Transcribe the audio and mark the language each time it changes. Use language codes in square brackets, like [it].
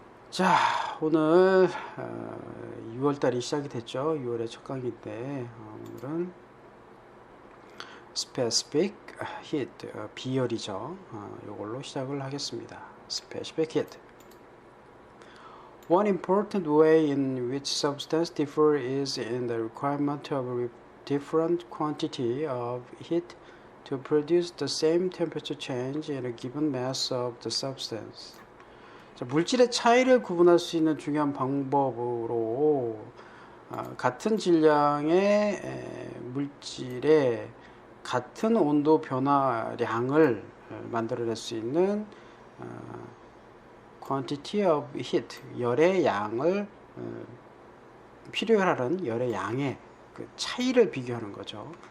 [ko] 자, 오늘 6월달이 시작이 됐죠. 6월의 첫 강의인데 오늘은 Specific Heat, 비열이죠. 이걸로 시작을 하겠습니다. [en] Specific Heat. One important way in which substances differ is in the requirement of a different quantity of heat to produce the same temperature change in a given mass of the substance. [ko] 자, 물질의 차이를 구분할 수 있는 중요한 방법으로 같은 질량의 물질의 같은 온도 변화량을 만들어낼 수 있는 quantity of heat, 열의 양을 필요로 하는 열의 양의 그 차이를 비교하는 거죠.